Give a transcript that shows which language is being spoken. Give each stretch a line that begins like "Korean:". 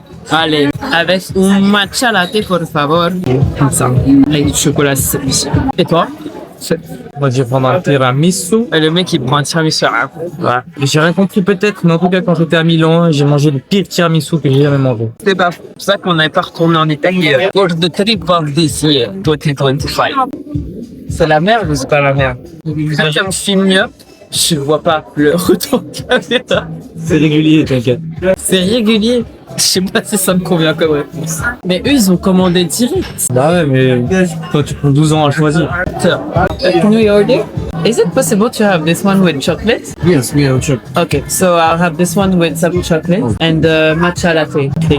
French: Allez, avec un matcha latte,
Spanish: por favor.
French: Comme ça. Avec du chocolat, c'est spécial. Et toi? Moi, je vais prendre un tiramisu. Et le mec, il prend un tiramisu. Ouais. J'ai rien compris peut-être, mais en tout cas, quand j'étais à Milan, j'ai mangé le pire tiramisu que j'ai jamais mangé. C'est pas pour ça qu'on n'avait pas retourné en Italie.
English: For the trip of this year, 2025.
French: C'est la merde ou c'est pas la merde? Quand on filme mieux, je vois pas le retour de caméra. C'est régulier, t'inquiète. C'est régulier. Je sais pas si ça me convient comme réponse. Mais eux, ils ont commandé direct. Bah ouais, mais toi, tu prends 12 ans à choisir.
English: Can we order? Is it possible to have this one with chocolate? Yes, we have chocolate. Okay, so I'll have this one with some chocolate and matcha latte.